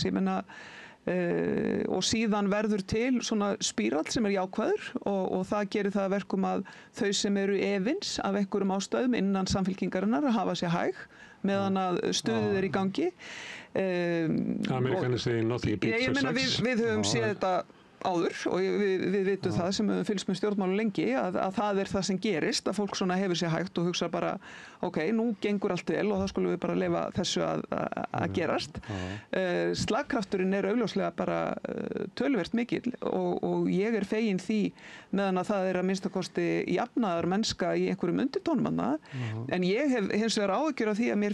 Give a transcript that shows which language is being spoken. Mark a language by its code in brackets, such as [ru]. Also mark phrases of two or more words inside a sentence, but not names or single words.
[is] Ég meina, og síðan verður til svona spírall sem jákvæður og það gerir það að verkum að þau sem eru efins af einhverjum ástæðum innan samfylkingarinnar hafa sér hæg meðan að stuðið í gangi. Amerikanir segir [en] nothing beats success. [is] Við höfum séð þetta áður og við vitum það sem höfum fylgst með stjórnmálum lengi að það er það sem gerist, að fólk svona hefur sér hægt og hugsa bara, ok, nú gengur allt vel og þá skulum við bara leyfa þessu að gerast. Slagkrafturinn er augljóslega bara töluvert mikill og ég er fegin því meðan að það er að minnstakosti jafnaðar mennska í einhverjum undirtónum en ég hef hins vegar áhyggjur af því að mér